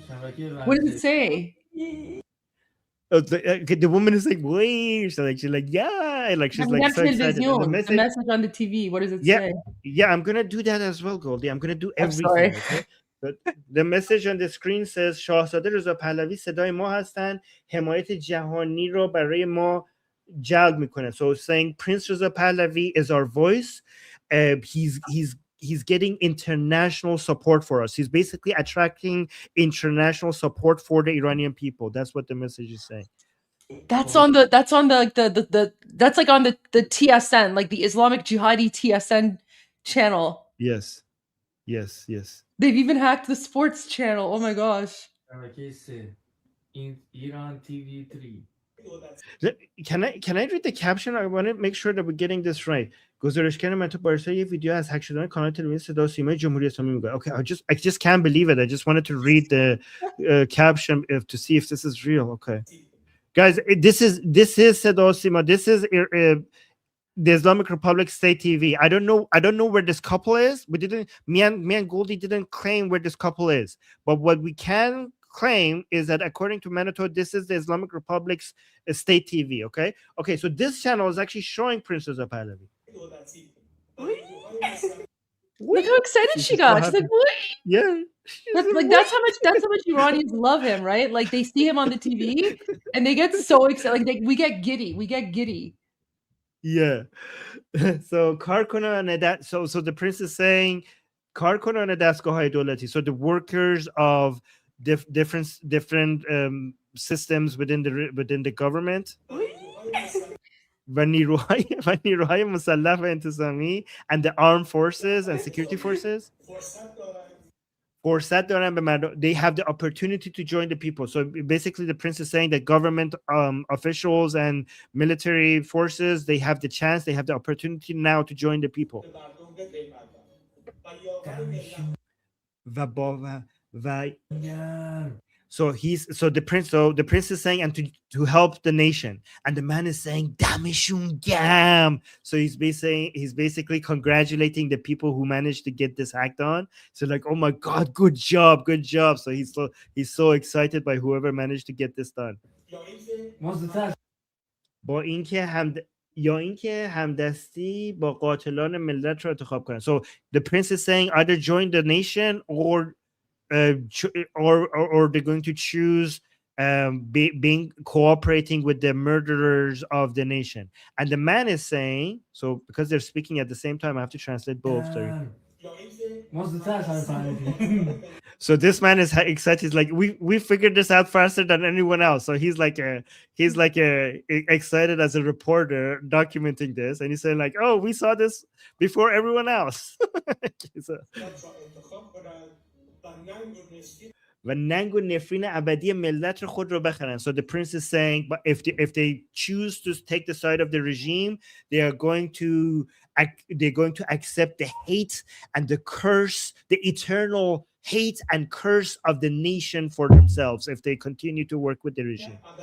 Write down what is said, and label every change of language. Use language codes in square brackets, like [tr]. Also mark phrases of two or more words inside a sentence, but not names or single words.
[en] What does it say? The woman is like, wait, so like she's like, yeah, like she's like so excited. The message on the TV. What does it say? Yeah, I'm gonna do that as well, Goldie. I'm gonna do everything. Okay? But the message on the screen says [fa] شاهزاده رضا پهلوی صدای ما هستند، حمایت جهانی رو برای ما جلب میکنه. [en] So saying Prince Reza Pahlavi is our voice. He's getting international support for us. He's basically attracting international support for the Iranian people. That's what the message is saying. That's on the that's like on the TSN, like the Islamic Jihadi TSN channel. Yes. They've even hacked the sports channel. Oh my gosh. In Iran TV 3. Can I read the caption? I want to make sure that we're getting this right. [fa] گزارشگر من تو بارسا یه ویدیو از هک شدن کانال تلویزیون صدا و سیمای جمهوری اسلامی میگه. [en] Okay, I just can't believe it. I just wanted to read the caption to see if this is real. Okay. Guys, this is [fa] صدا و سیما. [en] This is the Islamic Republic State TV. I don't know where this couple is. Me and Goldie didn't claim where this couple is. But what we can claim is that according to Manitou, this is the Islamic Republic's state TV. Okay, so this channel is actually showing Princess of Pahlavi. Look how excited she got. She's like, what? Yeah. That's how much Iranians love him, right? Like they see him on the TV and they get so excited. Like we get giddy. Yeah. So so the prince is saying [fa] کارکنان دستگاه‌های دولتی. [en] So the workers of different systems within the government. [fa] و نیروهای مسلح و انتظامی [en] and the armed forces and security forces [fa] فرصت دارن به مردم. [en] They have the opportunity to join the people. So basically the prince is saying that government officials and military forces, they have the chance, they have the opportunity now to join the people. So the prince is saying, and to help the nation, and the man is saying [fa] دمشون گرم. [en] So he's basically congratulating the people who managed to get this act on. So like, oh my God, good job. So he's so excited by whoever managed to get this done. [fa] با اینکه همدستی با قاتلان ملت رو انتخاب کنن. [en] So the prince is saying either join the nation or they're going to choose being cooperating with the murderers of the nation. And the man is saying, so because they're speaking at the same time, I have to translate both. Sorry. So this man is excited. He's like, we figured this out faster than anyone else. So he's like excited as a reporter documenting this, and he's saying like, oh, we saw this before everyone else. [fa] و ننگ و نفرین ابدی ملت خود رو بخرن. [en] So the prince is saying, but if they choose to take the side of the regime, they're going to accept the hate and the curse, the eternal hate and curse of the nation for themselves if they continue to work with the regime.